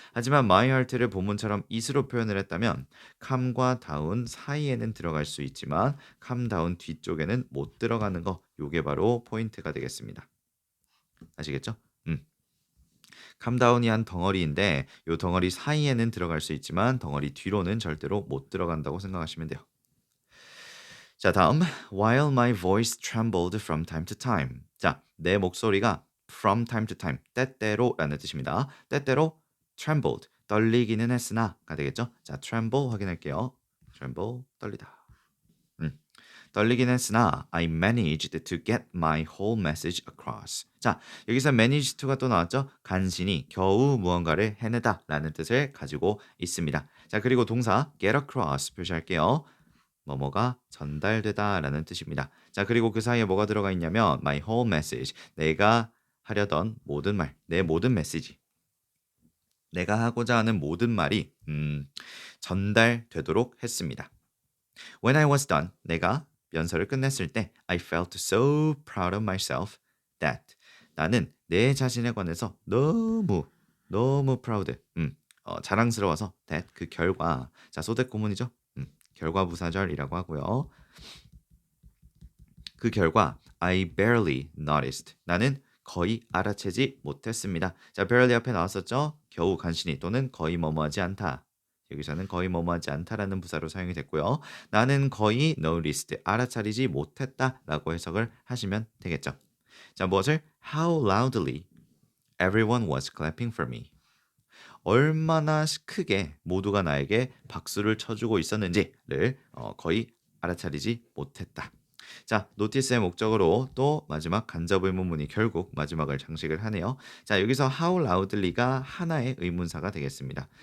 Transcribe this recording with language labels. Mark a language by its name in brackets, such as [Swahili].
[Korean] 하지만 my heart를 본문처럼 is로 표현을 했다면 calm과 down 사이에는 들어갈 수 있지만 calm down 뒤쪽에는 못 들어가는 거 요게 바로 포인트가 되겠습니다. 아시겠죠? calm down이 한 덩어리인데 요 덩어리 사이에는 들어갈 수 있지만 덩어리 뒤로는 절대로 못 들어간다고 생각하시면 돼요. 자, 다음 [English] while my voice trembled from time to time. [Korean] 자, 내 목소리가 from time to time 때때로라는 뜻입니다. 때때로 trembled 떨리기는 했으나가 되겠죠? 자, tremble 확인할게요. tremble 떨리다. 떨리긴 했으나 [English] I managed to get my whole message across. [Korean] 자, 여기서 manage to가 또 나왔죠? 간신히 겨우 무언가를 해내다 라는 뜻을 가지고 있습니다. 자, 그리고 동사 get across 표시할게요. 뭐뭐가 전달되다 라는 뜻입니다. 자, 그리고 그 사이에 뭐가 들어가 있냐면 [English] my whole message [Korean] 내가 하려던 모든 말, 내 모든 메시지 내가 하고자 하는 모든 말이 전달되도록 했습니다. [English] When I was done, [Korean] 내가 연설을 끝냈을 때 [English] I felt so proud of myself that [Korean] 나는 내 자신에 관해서 너무 proud, 자랑스러워서 that 그 결과 자 소댓 고문이죠. 결과 부사절이라고 하고요. 그 결과 [English] I barely noticed. [Korean] 나는 거의 알아채지 못했습니다. 자, barely 앞에 나왔었죠? 겨우 간신히 또는 거의 뭐뭐하지 않다. 여기서는 거의 뭐뭐하지 않다라는 부사로 사용이 됐고요. 나는 거의 noticed, 알아차리지 못했다라고 해석을 하시면 되겠죠. 자, 무엇을? [English] How loudly everyone was clapping for me. [Korean] 얼마나 크게 모두가 나에게 박수를 쳐주고 있었는지를 거의 알아차리지 못했다. 자, 노티스의 목적으로 또 마지막 간접 의문문이 결국 마지막을 장식을 하네요. 자, 여기서 how loudly가 하나의 의문사가 되겠습니다.